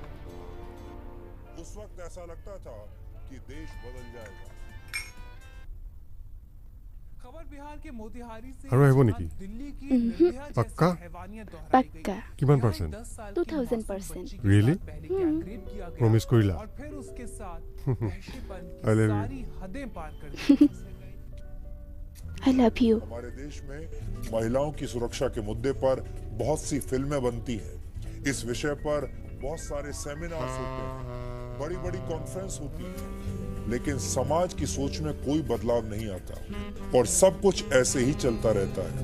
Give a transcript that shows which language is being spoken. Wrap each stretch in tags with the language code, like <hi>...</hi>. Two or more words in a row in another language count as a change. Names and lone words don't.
<as>আৰু আহিব নেকি পাক্কা পাক্কা কিমান পাৰ্চেণ্ট 2000% ৰিয়েলি প্ৰমিছ কৰিলা</as> <en>I love you. I love you.</en> <hi>हमारे देश में महिलाओं की सुरक्षा के मुद्दे पर बहुत सी फिल्में बनती हैं। इस विषय पर बहुत सारे सेमिनार्स होते हैं, बड़ी बड़ी कॉन्फ्रेंस होती है, लेकिन समाज की सोच में कोई बदलाव नहीं आता और सब कुछ ऐसे ही चलता रहता है।</hi>